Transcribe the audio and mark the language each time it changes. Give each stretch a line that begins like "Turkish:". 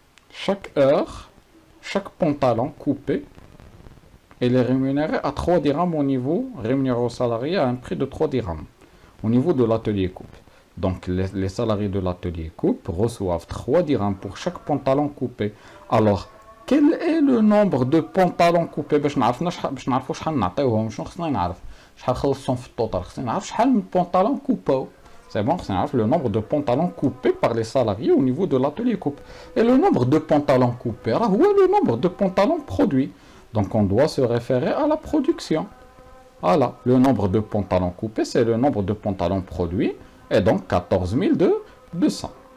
French: Chaque heure, chaque pantalon coupé, il est rémunéré à 3 dirhams au niveau, rémunéré aux salariés à un prix de 3 dirhams au niveau de l'atelier coupe. Donc les salariés de l'atelier coupe reçoivent 3 dirhams pour chaque pantalon coupé. Alors, quel est le nombre de pantalons coupés
Arabic: باش نعرفوا شحال نعطيوهم شنو خصنا نعرف شحال خلصهم في التوتال خصنا نعرف شحال من
French: pantalons coupés. C'est bon,
Arabic: خصنا نعرف
French: le nombre de pantalons coupés par les salariés au niveau de l'atelier coupe. Et le nombre de pantalons coupés,
Arabic: راه هو
French: le nombre de pantalons produits. Donc on doit se référer à la production. Voilà, le nombre de pantalons coupés, c'est le nombre de pantalons produits, et donc 14 200.